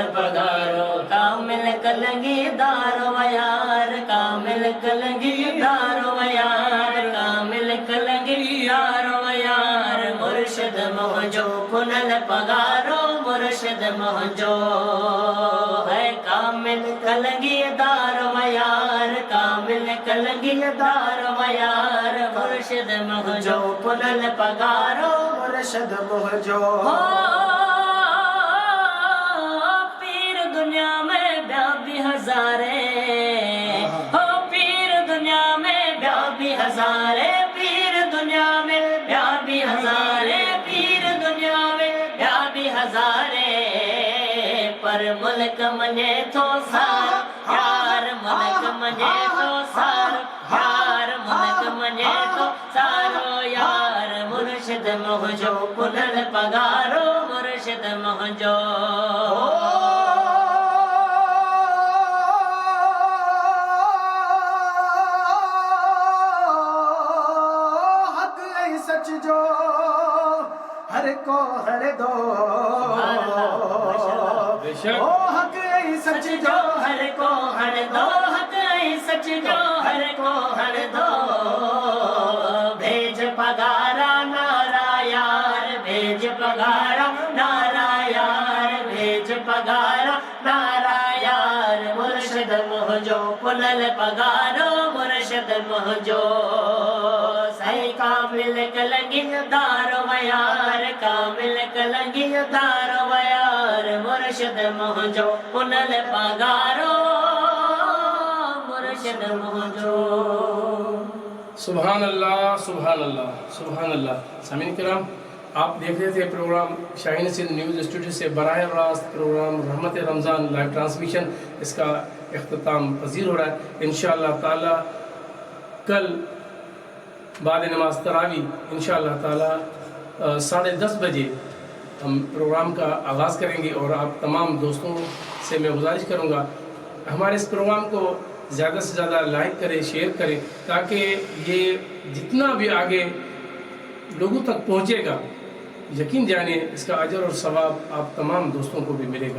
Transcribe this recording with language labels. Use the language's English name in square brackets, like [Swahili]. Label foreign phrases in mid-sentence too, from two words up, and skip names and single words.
[Sindhi] पगारो कामिल कलंगी दारो यार कामिल कलंगी दारो यार कामिल कलंगी दारो यार मुर्शिद मुझो पुनल पगारो मुर्शिद मुझो है कामिल कलंगी दारो यार कामिल कलंगी दारो यार मुर्शिद मुझो पुनल पगारो मुर्शिद मुझो पीर दुनिया में ब्याबी हजारे हो पीर दुनिया में ब्याबी हजारे पीर दुनिया में ब्याबी हजारे पीर दुनिया में ब्याबी हजारे पर मुल्क मने तो सार यार मुल्क मने तो सार यार मुल्क मने तो सारो यार मुर्शिद मुझो पुनल पगारो मुर्शिद मुझो हक ऐ सच जो हर को हर दो बेशक ओ हक ऐ सच जो हर को हर दो हक ऐ सच जो हर को हर दो भेज पगारा नारा यार भेज पगारा नारा यार भेज पगारा नारा यार मुर्शिद मुझो पुनल पगारो मुर्शिद मुझो सही कामिल कलंगी दारो यार कामिल कलंगी दारो यार मुर्शिद मुझो पुनल पगारो मुर्शिद मुझो [Arabic] سبحان الله سبحان الله سبحان الله सुभान अल्लाह। [Urdu] سامعین کرام، آپ دیکھ رہے تھے پروگرام شاہین سندھ نیوز اسٹوڈیو سے براہ راست پروگرام رحمت رمضان [English] live transmission [Urdu] اسکا اختتام پذیر ہو رہا ہے. [Arabic] ان شاء الله تعالى [Urdu] کل بعد نماز تراوی [Arabic] ان شاء الله تعالى [Urdu] 10:30 بجے ہم پروگرام کا آغاز کریں گے اور آپ تمام دوستوں سے میں گزارش کروں گا ہمارے اس پروگرام کو زیادہ سے زیادہ لائک کریں، شیئر کریں، تاکہ یہ جتنا بھی آگے لوگوں تک پہنچے گا یقین جانیے اسکا اجر اور ثواب آپ تمام دوستوں کو بھی ملے گا.